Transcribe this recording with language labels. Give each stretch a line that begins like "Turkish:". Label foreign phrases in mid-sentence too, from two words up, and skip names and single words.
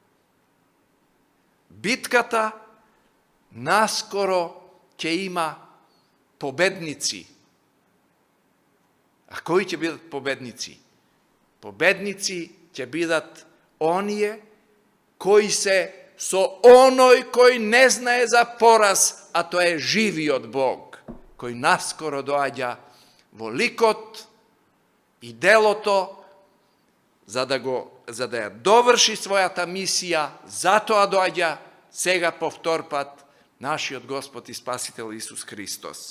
Macedonian: Битката наскоро ќе има победници.
Serbian: A koji će biti pobednici? Pobednici će biti onije koji se
Macedonian: со оној кој не знае за пораз, а тоа е живиот Бог, кој наскоро доаѓа во ликот и делото, за да ја доврши својата мисија, затоа доаѓа сега повтор пат нашиот Господ и Спасител Исус Христос.